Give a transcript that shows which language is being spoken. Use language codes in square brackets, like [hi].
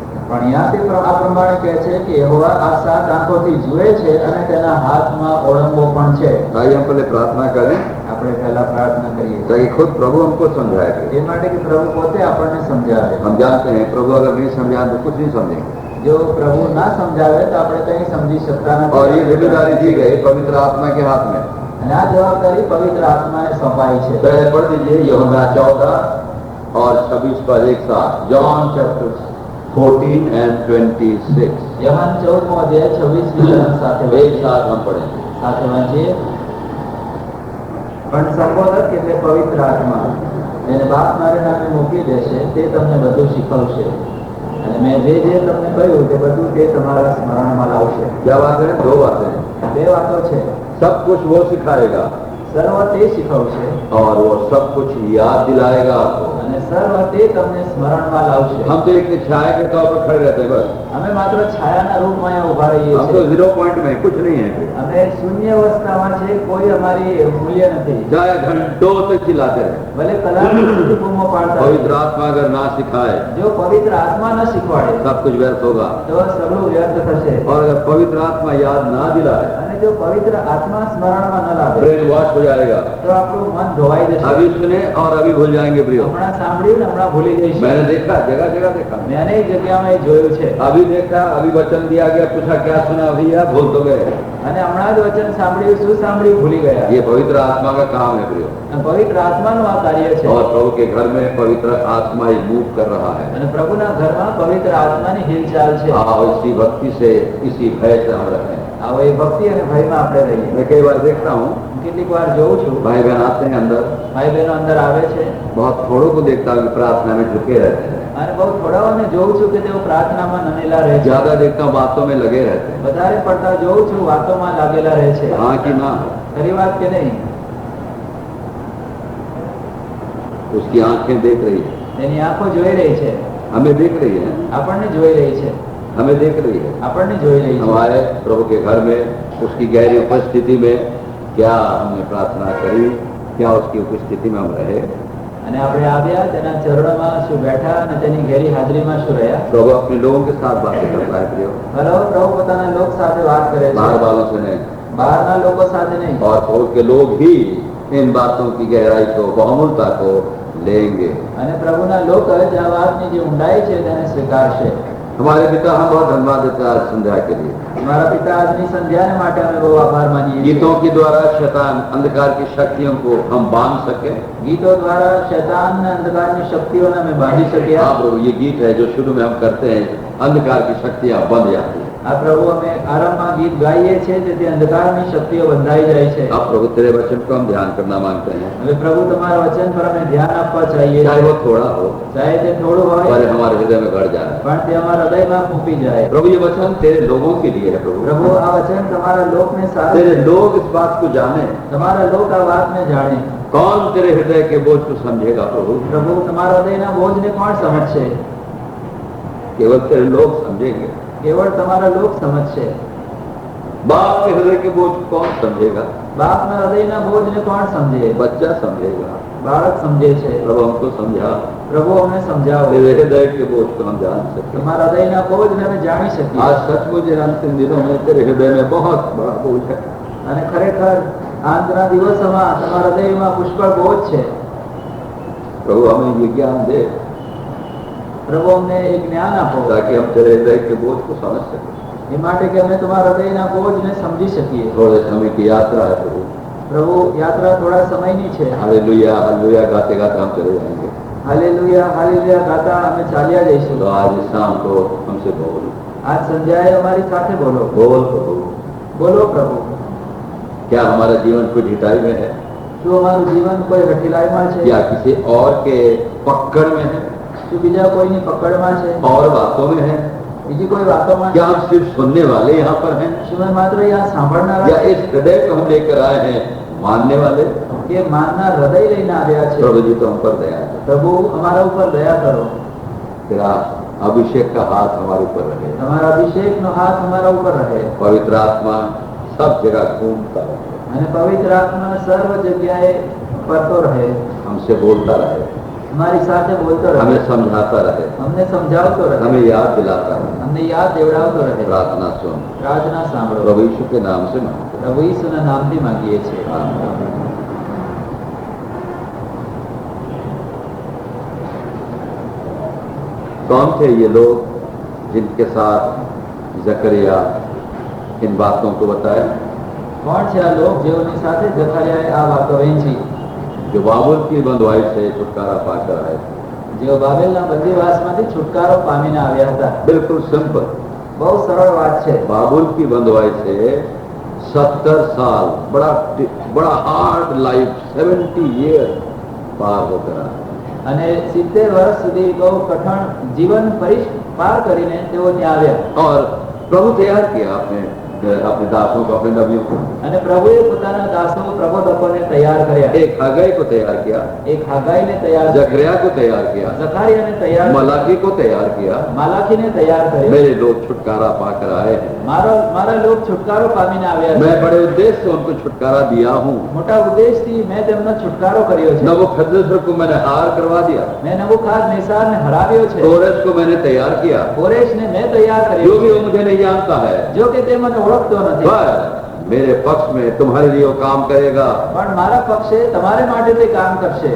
[gu] પણ [hi] यहाँ [gu] તે આ પ્રમાણે કહે છે કે યહોવા આ 7 આંખોથી જુએ છે અને તેના હાથમાં ઓળંગો પણ છે. [hi] आइए हम पहले प्रार्थना करें [gu] આપણે પહેલા પ્રાર્થના કરીએ [hi] ताकि खुद प्रभु हमको समझाए. [gu] એ માટે કે પ્રભુ પોતે આપણને સમજાવે. [hi] हम जानते हैं प्रभु अगर नहीं समझाए तो कुछ नहीं समझेंगे. [gu] જો પ્રભુ ના સમજાવે તો આપણે કંઈ સમજી શકતા [hi] और ये [gu] નથી. [hi] जिम्मेदारी दी गई पवित्र आत्मा के हाथ में. [gu] અને આ જવાબદારી પવિત્ર આત્માને સોંપાઈ છે. [hi] पहले पढ़ दीजिए यूहन्ना 14 और 26 पर एक साथ. [en] John chapter 14 and 26 [gu] યહોવાન 14મો અધ્યાય 26મી કલમ સાથે [hi] एक साथ हम पढ़ेंगे. [gu] સાથે વાંચીએ. પણ સંબોધક એટલે પવિત્ર આત્મા એને બાપ મારે નામે મૂકી દેશે, તે તમને બધું શીખવશે અને મેં જે જે તમને કહ્યું તે બધું તે તમારા સ્મરણમાં લાવશે. [hi] क्या बात है? 2 बातें. [gu] 2 વાતો છે. [hi] सब कुछ वो सिखाएगा [gu] સર્વ તે શીખવશે [hi] और वो सब कुछ याद दिलाएगा आपको. [gu] અને સર્વ તે તમને સ્મરણમાં લાવશે. [hi] हम तो एक छाया के तौर पर खड़े रहते हैं बस. [gu] અમે માત્ર છાયાના રૂપમાં અહીંયા ઉભા રહીએ [hi] हम तो [gu] છીએ. [hi] 0 पॉइंट में कुछ नहीं है. [gu] અમે શૂન્ય અવસ્થામાં છે, કોઈ અમારી મૂલ્ય નથી. [hi] चाहे घंटों तक चिल्लाते रहे, [gu] ભલે કલાકો સુધી બૂમો પાડતા રહે. [hi] पवित्र आत्मा अगर ना सिखाए [gu] જો પવિત્ર આત્મા ન શીખવાડે [hi] सब कुछ व्यर्थ होगा. [gu] તો સગળું વ્યર્થ થશે. [hi] और अगर पवित्र आत्मा याद ना दिलाए [gu] અને જો પવિત્ર આત્મા સ્મરણમાં ન લાવે [en] brain wash [hi] हो जाएगा. [gu] તો આપણું મન ધોવાઈ જશે. [hi] अभी सुने और अभी भूल जाएंगे प्रियो. [gu] હમણાં સાંભળ્યું ને હમણાં ભૂલી જઈશું. [hi] मैंने देखा, जगह जगह देखा. [gu] મેં અનેક જગ્યામાં એ જોયું છે. [hi] अभी देखा, अभी वचन दिया गया, पूछा क्या सुना भैया, भूल तो गए. [gu] અને હમણાં જ વચન સાંભળ્યું, શું સાંભળ્યું ભૂલી ગયા. [hi] ये पवित्र आत्मा का काम है प्रियो. [gu] અને પવિત્ર આત્માનું આ કાર્ય છે. [hi] और प्रभु के घर में पवित्र आत्मा ही मूव कर रहा है. [gu] અને પ્રભુના ઘરમાં પવિત્ર આત્માની હિલચાલ છે. [hi] आओ इसी भक्ति से, इसी भय से हम रहें. [gu] આવો એ ભક્તિ અને ભયમાં આપણે રહીએ. [hi] मैं कई बार देखता हूँ [gu] કેટલીક વાર જોઉં છું [hi] भाई बहन आते हैं अंदर, [gu] ભાઈ બહેનો અંદર આવે છે [hi] बहुत थोड़ों को देखता हूँ कि प्रार्थना में झुके रहते हैं. [gu] અને બહુ થોડાઓને જોઉં છું કે તેઓ પ્રાર્થનામાં નમેલા રહે છે. [hi] ज्यादा देखता हूँ बातों में लगे रहते हैं. [gu] વધારે પડતા જોઉં છું વાતોમાં લાગેલા રહે છે. [hi] हाँ कि ना? [gu] ખરી વાત કે નહીં? [hi] उसकी आंखें देख रही है, [gu] તેની આંખો જોઈ રહી છે, [hi] हमें देख रही है, [gu] આપણને જોઈ રહી છે, [hi] हमें देख रही है. [gu] આપણને જોઈ રહી છે. [hi] हमारे प्रभु के घर में उसकी गहरी उपस्थिति में क्या हमने प्रार्थना करी, क्या उसकी उपस्थिति में हम रहे, [gu] અને આપણે આવ્યા તેના ચરણોમાં શું બેઠા અને તેની ઘેરી હાજરીમાં શું રહ્યા. [hi] प्रभु अपने लोगों के साथ बातें करता है प्रियो, [gu] બરાબર, પ્રભુ પોતાના લોક સાથે વાત કરે [hi] बाहर [gu] છે, [hi] वालों से नहीं। [gu] બહારના લોકો સાથે નહીં. [hi] और प्रभु के लोग ही इन बातों की गहराई को, बहुमूलता को लेंगे। [gu] અને પ્રભુના લોક જ આ વાતની જે ઊંડાઈ છે તેને સ્વીકારશે. [hi] हमारे पिता, हम बहुत धन्यवाद देते हैं आज संध्या के लिए। [gu] મારા પિતા આજની સંધ્યાને માટે અમે બહુ આભાર માનીએ છીએ. [hi] गीतों के द्वारा शैतान अंधकार की शक्तियों को हम बांध सके। [gu] ગીતો દ્વારા શૈતાન અંધકારની શક્તિઓને અમે બાંધી શક્યા. [hi] हाँ प्रभु, ये गीत है जो शुरू में हम करते हैं, अंधकार की शक्तियां बंध जाती हैं। [gu] આ પ્રભુ અમે આરંભમાં ગીત ગાઈએ છીએ તેથી અંધકારની શક્તિઓ બંધાઈ જાય છે. [hi] अब प्रभु तेरे वचन को हम ध्यान करना मांगते हैं, [gu] હવે પ્રભુ તમારા વચન પર અમે ધ્યાન આપવા ચાહીએ [hi] चाहे [gu] છીએ. [hi] वो थोड़ा हो [gu] ચાહે તે થોડું હોય [hi] पर हमारे हृदय में गड़ जाए। [gu] પણ તે અમારા હૃદયમાં ફૂંપી જાય. [hi] प्रभु ये वचन तेरे लोगों के लिए है। प्रभु [gu] પ્રભુ આ વચન તમારા લોકને સારું [hi] तेरे लोग इस बात को जाने, [gu] તમારા લોક આ વાતને જાણે. [hi] कौन तेरे हृदय के बोझ को समझेगा प्रभु? [gu] પ્રભુ તમારા હૃદયના બોજને કોણ સમજશે? [hi] केवल तेरे लोग समझेंगे। [gu] કેવળ તમારા લોક સમજશે. [hi] बाप के हृदय के बोझ को कौन समझेगा? [gu] બાપના હૃદયના બોજને કોણ સમજે? [hi] बच्चा समझेगा। [gu] બાળક સમજે છે. [hi] प्रभु हमको समझा, [gu] પ્રભુ અમને સમજાવો. [hi] तेरे हृदय के बोझ को हम जान सके। [gu] તમારા હૃદયના બોજને અમે જાણી શકીએ. [hi] आज सचमुच इन अंतिम दिनों में तेरे हृदय में बहुत बड़ा बोझ है। [gu] અને ખરેખર આજના દિવસોમાં તમારા હૃદયમાં પુષ્કળ બોજ છે. [hi] प्रभु हमें ये ज्ञान दे [gu] પ્રભુ અમને એક જ્ઞાન આપો [hi] ताकि हम तेरे हृदय के बोझ को समझ सकें। [gu] એ માટે કે અમે તમારા હૃદયના બોજને સમજી શકીએ. [hi] थोड़े समय की यात्रा है प्रभु। [gu] પ્રભુ યાત્રા થોડા સમયની છે. [hi] हालेलुया हालेलुया गाते गाते हम चले जाएंगे। [gu] હાલેલુયા હાલેલુયા ગાતા અમે ચાલ્યા જઈશું. [hi] तो आज इस शाम को हमसे बोल [gu] આજ સંધ્યાએ અમારી સાથે બોલો. [hi] बोल प्रभु। [gu] બોલો પ્રભુ. [hi] क्या हमारा जीवन कुछ हिटाई में है [gu] શું અમારું જીવન કોઈ હઠીલાઈમાં છે? [hi] या किसी और के पकड़ में है [gu] શું બીજા કોઈની પકડમાં છે? [hi] और बातों में है? [gu] બીજી કોઈ વાતોમાં છે? [hi] क्या हम सिर्फ सुनने वाले यहाँ पर हैं [gu] શું અમે માત્ર [hi] यहाँ [gu] સાંભળનારા [hi] या [gu] છે? [hi] इस हृदय को हम लेकर आए हैं मानने वाले? [gu] કે માનના હૃદય લઈને આવ્યા છે? [hi] प्रभु जी तो हम पर दया करो। [gu] પ્રભુ અમારા ઉપર દયા કરો. [hi] तेरा अभिषेक का हाथ हमारे ऊपर रहे। [gu] તમારા અભિષેકનો હાથ અમારા ઉપર રહે [hi] पवित्र आत्मा सब जगह घूमता रहे, [gu] અને પવિત્ર આત્મા સર્વ જગ્યાએ ફરતો રહે, [hi] हमसे बोलता रहे, [gu] અમારી સાથે બોલતો રહે, [hi] हमें समझाता रहे, [gu] અમને समझावतो રહે, [hi] हमें याद दिलाता रहे। [gu] અમને યાદ દેવડાવતો રહે. [hi] प्रार्थना सुन [gu] પ્રાર્થના સાંભળો. [hi] प्रभु यीशु के नाम से मांगते हैं। [gu] પ્રભુ ઈસુના નામથી માંગીએ છીએ. [hi] आमीन। कौन थे ये लोग जिनके साथ जकरिया इन बातों को बताया? [gu] કોણ છે આ લોક જેઓની સાથે જકરિયાએ આ વાતો વહેંચી? [hi] जो बाबुल की बंधुआई से छुटकारा पाकर आए थे। [gu] જેઓ બાબેલના બંદીવાસમાંથી છુટકારો પામીને આવ્યા હતા. [hi] बिल्कुल सिंपल। [gu] બહુ સરળ વાત છે. [hi] बाबुल की बंधुआई से 70 साल बड़ा [en] hard life 70 year [hi] पार होकर आए। [gu] અને 70 વર્ષ સુધી બહુ કઠણ જીવન પાર કરીને તેઓ ત્યાં આવ્યા. [hi] और प्रभु तैयार किया अपने दासों को, अपने नबियों को। [gu] અને પ્રભુએ પોતાના દાસો પ્રબોધકોને તૈયાર કર્યા. [hi] एक हगै को तैयार किया, [gu] એક હાગાઈને તૈયાર કર્યા, [hi] जकरिया को तैयार किया, [gu] જકારિયાને તૈયાર કર્યા, [hi] मलाकी को तैयार किया। [gu] માલાખીને તૈયાર કર્યા. [hi] मेरे लोग छुटकारा पाकर आए हैं। [gu] મારા લોક છુટકારો પામીને આવ્યા છે. [hi] मैं बड़े उद्देश्य से उनको छुटकारा दिया हूँ। [gu] મોટા ઉદ્દેશથી [hi] मैं [gu] તેમનો છુટકારો કર્યો છે. [hi] नबूकदनेस्सर को मैंने हार करवा दिया, [gu] मैं नबूकदनेस्सरને हराવ્યો છે. [hi] कोरेश को मैंने तैयार किया, [gu] कोरेशને मैं तैयार [hi] जो [gu] કર્યો [hi] भी [gu] છે. [hi] वो मुझे नहीं जानता है, [gu] જો કે તે મને ઓળખતો નથી, [hi] पर मेरे पक्ष में तुम्हारे लिए वो काम करेगा। [gu] પણ મારા પક્ષે તમારે માટે તે કામ કરશે.